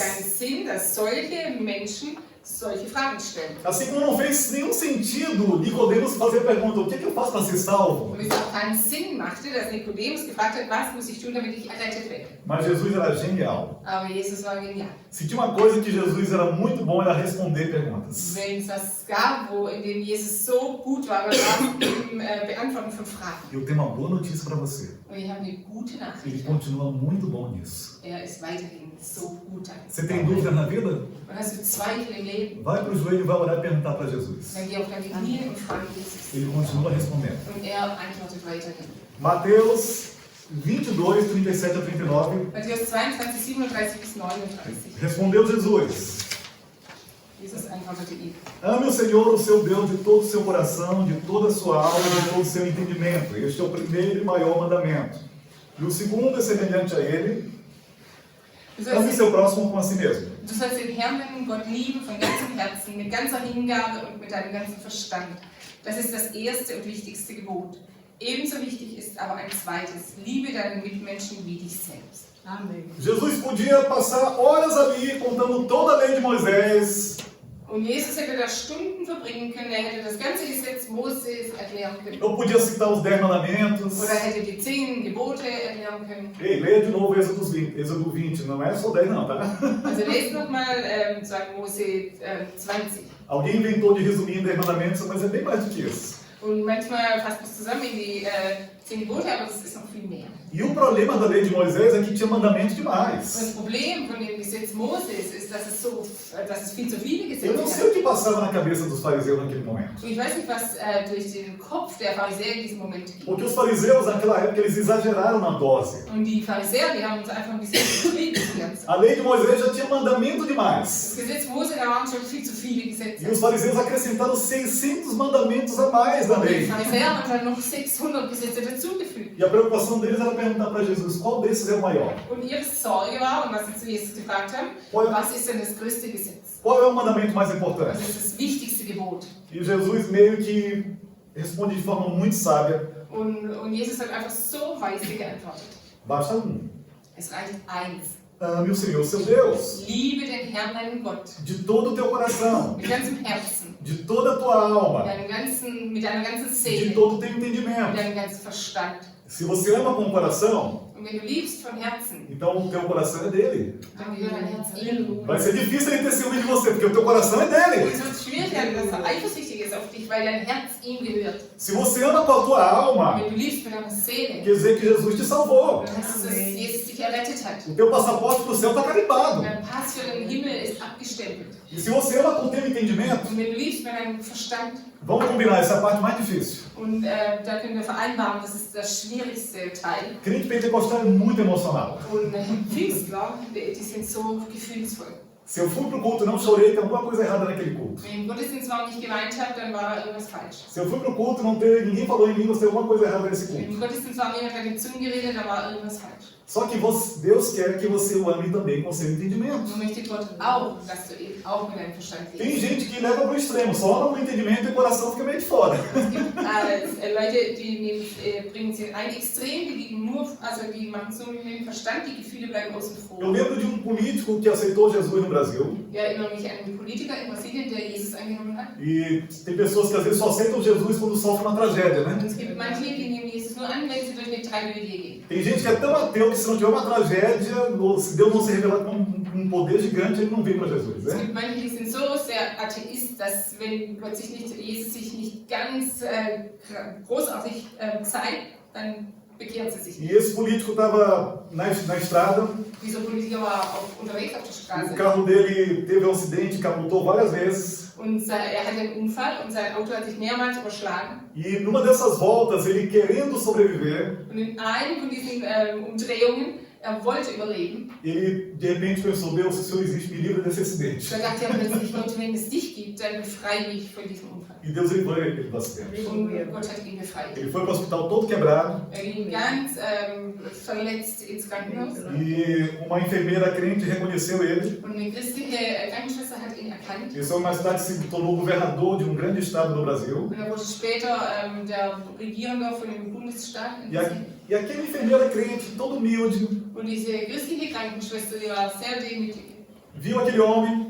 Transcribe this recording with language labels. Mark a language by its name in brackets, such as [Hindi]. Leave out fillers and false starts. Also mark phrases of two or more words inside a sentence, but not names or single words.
[German] Keinen Sinn, dass solche Menschen solche Fragen stellen. [Portuguese] Assim como não fez nenhum sentido Nicodemos fazer a pergunta: o que eu faço para ser salvo? [German] Und es auch keinen Sinn machte, dass Nikodemus gefragt hat, was muss ich tun, damit ich errettet werde. [Portuguese] Mas Jesus era genial. [German] Aber Jesus war genial. [Portuguese] Se tinha uma coisa que Jesus era muito bom, era responder perguntas. [German] Wenn es was gab, in dem Jesus so gut war, war es im Beantworten von Fragen. [Portuguese] Eu tenho uma boa notícia para você. [German] Und ich habe eine gute [Portuguese] Ele [German] Nachricht. [Portuguese] continua muito bom nisso. [German] Er ist weiterhin so gut darin. [Portuguese] Você tem dúvida na vida? [German] Und hast du Zweifel im Leben, [Portuguese] Vai para o joelho e vai orar e perguntar para Jesus. [German] dann geh auf deine Knie und frage Jesus. [Portuguese] Ele continua respondendo. [German] Und er antwortet weiterhin. [Portuguese] Mateus 22, 37 a 39. [German] Matthäus 22, 37 bis 39. [Portuguese] Respondeu Jesus: [German] Jesus antwortete ihm. [Portuguese] Ame o Senhor, o seu Deus, de todo o seu coração, de toda a sua alma, de todo o seu entendimento. Este é o primeiro e maior mandamento. E o segundo é semelhante a ele: ame seu próximo como a si mesmo. [German] Du sollst den Herrn, deinen Gott, lieben von ganzem Herzen, mit ganzer Hingabe und mit deinem ganzen Verstand. Das ist das erste und wichtigste Gebot. Ebenso wichtig ist aber ein zweites. Liebe deinen Mitmenschen wie dich selbst. [Portuguese] Amém. Jesus podia passar horas ali contando toda a lei de Moisés. [German] Und Jesus hätte da Stunden verbringen können, er hätte das ganze Gesetz Moses erklären können. [Portuguese] Eu podia citar os 10 mandamentos. [German] Oder hätte die 10 Gebote erklären können. [Portuguese] Ei, leia de novo Êxodo 20, não é só 10 não, tá? [German] Also lest nochmal, sagen Mose 20. [Portuguese] Alguém inventou de resumir em 10 mandamentos, mas é bem mais do que isso. [German] Und manchmal fasst man es zusammen in die 10 Gebote, aber das ist noch viel mehr. [Portuguese] E o problema da lei de Moisés é que tinha mandamento [German] Und [Portuguese] demais. [German] das Problem von dem Gesetz Moses ist, dass es viel zu viele [Portuguese] Eu [German] Gesetze [Portuguese] não sei o que passava na cabeça dos fariseus naquele momento. [German] Und ich weiß nicht, was durch den Kopf der Pharisäer in diesem Moment ging. [Portuguese] Porque os fariseus naquela época eles exageraram na dose. [German] Und die Pharisäer, die haben uns einfach ein bisschen übertrieben. das Ganze. [Portuguese] A lei de Moisés já tinha mandamento demais. [German] Das Gesetz Mose, da waren schon viel zu viele [Portuguese] E [German] Gesetze. [Portuguese] os fariseus acrescentaram 600 mandamentos a mais na [German] Und die [Portuguese] lei. [German] Pharisäer haben dann noch 600 Gesetze dazugefügt. [Portuguese] E a preocupação deles era perguntar para Jesus qual desses é o maior. [German] Und ihre Sorge war, und was sie zu Jesus gefragt haben, was ist denn das größte Gesetz? [Portuguese] Qual é o mandamento mais [German] Was [Portuguese] importante? [German] ist das wichtigste Gebot? [Portuguese] E Jesus meio que responde de forma muito sábia: [German] Und Jesus hat einfach so weise geantwortet. [Portuguese] basta um. [German] Es reicht eins. [Portuguese] ame o Senhor seu Deus, [German] Liebe den Herrn, deinen Gott, [Portuguese] de todo o teu coração, [German] mit ganzem Herzen, [Portuguese] de toda a tua alma, [German] mit deiner ganzen [Portuguese] de [German] Seele, [Portuguese] todo o teu [German] mit [Portuguese] entendimento. [German] deinem ganzen Verstand. [Portuguese] Se você ama com o coração, [German] Und wenn du liebst von Herzen, [Portuguese] então o teu coração é dele. [German] dann gehört dein Herz ihm. [Portuguese] Vai ser difícil ele ter ciúme de você, porque o teu coração é dele. [German] Und es wird schwierig werden, dass er eifersüchtig ist auf dich, weil dein Herz ihm gehört. [Portuguese] Se você ama com a tua alma, [German] Wenn du liebst mit deiner Seele, [Portuguese] quer dizer que Jesus te salvou. [German] dann heißt es, dass Jesus dich errettet hat. [Portuguese] O teu passaporte para o céu está carimbado. [German] Dein Pass für den Himmel ist abgestempelt. [Portuguese] E se você ama com o teu entendimento, [German] Und wenn du liebst mit deinem Verstand, [Portuguese] vamos combinar, essa é a parte mais difícil. [German] und da können wir vereinbaren, das ist das schwierigste Teil. [Portuguese] Crente pentecostal é muito emocional. [German] Und Pfingstler, die sind so gefühlsvoll. [Portuguese] Se eu fui pro culto e não chorei, tem alguma coisa errada naquele culto. [German] Wenn ich im Gottesdienst war und nicht geweint habe, dann war da irgendwas falsch. [Portuguese] Se eu fui pro culto e não teve, ninguém falou em línguas, tem alguma coisa errada nesse [German] Wenn [Portuguese] culto. [German] im Gottesdienst war und niemand hat in Zungen geredet, dann war irgendwas falsch. [Portuguese] Só que Deus quer que você o ame também com o seu entendimento. [German] Nun möchte Gott auch, dass du eben auch mit deinem Verstand [Portuguese] Tem [German] lebst. [Portuguese] gente que leva pro extremo, só ama com o entendimento e o coração fica meio de fora. [German] Es gibt Leute, die bringen sie in ein Extrem, die liegen nur, also die machen so mit dem Verstand, die Gefühle bleiben außen [Portuguese] Eu [German] vor. [Portuguese] lembro de um político que aceitou Jesus no Brasil. [German] Ich erinnere mich an einen Politiker in Brasilien, der Jesus angenommen hat. [Portuguese] E tem pessoas que às vezes só aceitam Jesus quando sofrem uma tragédia, [German] Und [Portuguese] né? [German] es gibt manche, die nehmen Jesus nur an, wenn sie durch eine Tragödie gehen. [Portuguese] Tem gente que é tão ateu que se não tiver uma tragédia, ou se Deus não se revelar com um poder gigante, ele não vem para Jesus, [German] Es [Portuguese] né? [German] gibt manche, die sind so sehr Atheist, dass wenn Gott Jesus sich nicht ganz großartig zeigt, dann bekehren sie sich [Portuguese] E [German] nicht. [Portuguese] esse político estava na estrada, [German] Dieser Politiker war unterwegs auf der [Portuguese] o [German] Straße [Portuguese] carro dele teve um acidente, capotou várias vezes. [German] und er hatte einen Unfall und sein Auto hat sich mehrmals überschlagen. [Portuguese] E numa dessas voltas, ele querendo sobreviver, [German] Und in einem von diesen Umdrehungen, er wollte überleben. [Portuguese] ele de repente pensou: Deus, se o Senhor existe, me livra desse acidente. [German] Da dachte er plötzlich, Gott, wenn es dich gibt, dann befreie mich von diesem Unfall. [Portuguese] E Deus livrou ele do acidente. [German] Und Gott hat ihn befreit. [Portuguese] Ele foi para o hospital todo quebrado. [German] Er ging ganz verletzt ins Krankenhaus. [Portuguese] E uma enfermeira crente reconheceu ele. [German] Und eine christliche Krankenschwester hat ihn erkannt. [Portuguese] Esse mais tarde se tornou governador de um grande estado no Brasil. [German] Und er wurde später der Regierender von dem Bundesstaat. [Portuguese] E aquela enfermeira crente, todo humilde, [German] Und diese christliche Krankenschwester, die war sehr demütig. [Portuguese] viu aquele homem